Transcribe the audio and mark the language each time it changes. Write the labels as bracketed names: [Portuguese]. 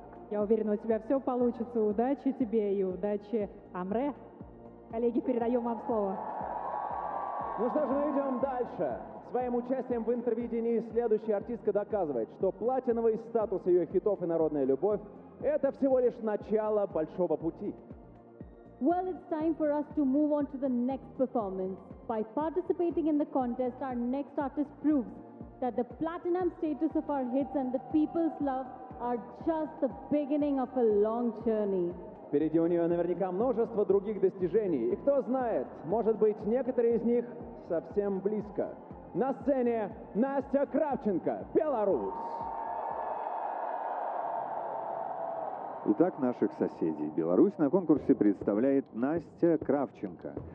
[Russian] Я уверена, у тебя все получится. Удачи тебе и удачи Амре. Коллеги, передаем вам слово. Ну что же, мы идем дальше. Своим участием в интервидении следующая артистка доказывает, что платиновый статус ее хитов и народная любовь – это всего лишь начало большого пути. [English] Well, it's time for us to move on to the next performance. By participating in the contest, our next artist proves that the platinum status of our hits and the people's love are just the beginning of a long journey. [Russian] Впереди у нее наверняка множество других достижений. И кто знает, может быть, некоторые из них совсем близко. На сцене Настя Кравченко, Беларусь. Итак, наших соседей. Беларусь на конкурсе представляет Настя Кравченко.